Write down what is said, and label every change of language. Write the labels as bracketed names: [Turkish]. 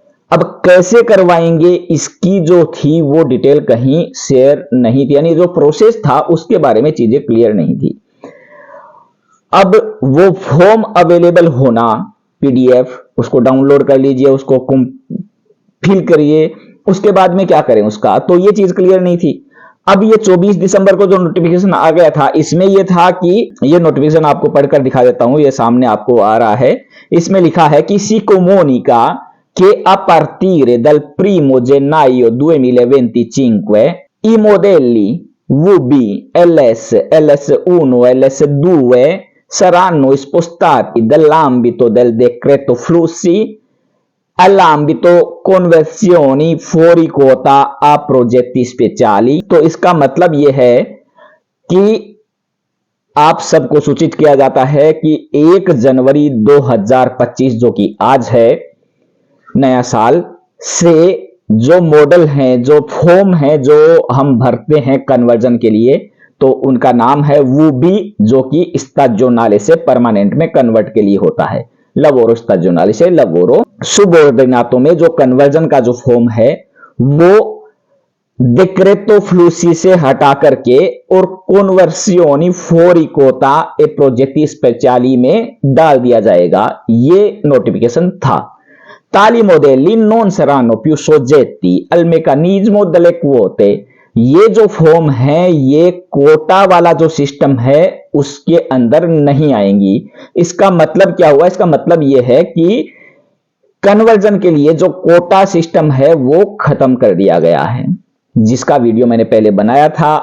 [Hindi] अब कैसे करवाएंगे इसकी जो थी वो डिटेल कहीं शेयर नहीं थी, यानी जो प्रोसेस था उसके बारे में चीजें क्लियर नहीं थी। अब वो फॉर्म अवेलेबल होना पीडीएफ, उसको डाउनलोड कर लीजिए, उसको फिल करिए, उसके बाद में क्या करें उसका, तो ये चीज क्लियर नहीं थी। अब ये 24 दिसंबर को जो नोटिफिकेशन आ गया था, इसमें ये था कि ये नोटिफिकेशन आपको पढ़कर दिखा देता हूं, ये सामने आपको आ रहा है। इसमें लिखा है कि [Italian] si comunica che a partire dal 1 gennaio 2025 i modelli VB, LS, LS1, LS2 saranno spostati dall'ambito del decreto flussi all'ambito conversioni fuori quota a progetti speciali। [Hindi] तो इसका मतलब यह है कि आप सबको सूचित किया जाता है कि 1 जनवरी 2025 जो कि आज है, नया साल से जो मॉडल हैं, जो फॉर्म है जो हम भरते हैं कन्वर्जन के लिए, तो उनका नाम है वूबी, जो कि स्टाजोनाले से परमानेंट में कन्वर्ट के लिए होता है। लवोरो स्टाजोनाले से लवोरो सुबोर्डिनातो में जो कन्वर्जन का जो फॉर्म है वो डिक्रेतो फ्लूसी से हटा करके और कॉन्वर्सियोनी फोरी कोता ए प्रोजेक्टी स्पेशली में डाल दिया जाएगा। ये नोटिफिकेशन था। [Italian] Tali modelli non saranno più soggetti al meccanismo delle quote। [Hindi] ये जो फॉर्म है, ये कोटा वाला जो सिस्टम है उसके अंदर नहीं आएंगी। इसका मतलब क्या हुआ? इसका मतलब यह है कि कन्वर्जन के लिए जो कोटा सिस्टम है वो खत्म कर दिया गया है, जिसका वीडियो मैंने पहले बनाया था।